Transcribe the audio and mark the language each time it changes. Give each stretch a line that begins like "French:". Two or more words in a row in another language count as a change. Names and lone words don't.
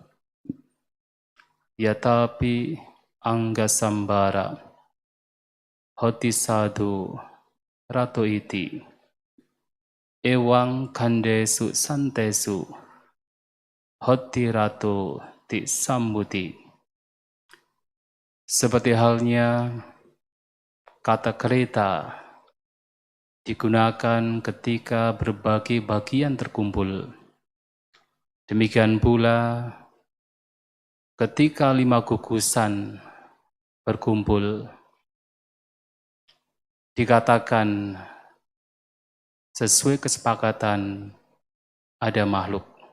Pali: Yatapi angga sambara hoti sadhu rato iti ewang kandesu santesu hoti rato ti sambuti.
Indonesian: Seperti halnya kata kereta digunakan ketika berbagai bagian terkumpul. Demikian pula ketika 5 gugusan berkumpul, dikatakan sesuai kesepakatan ada makhluk.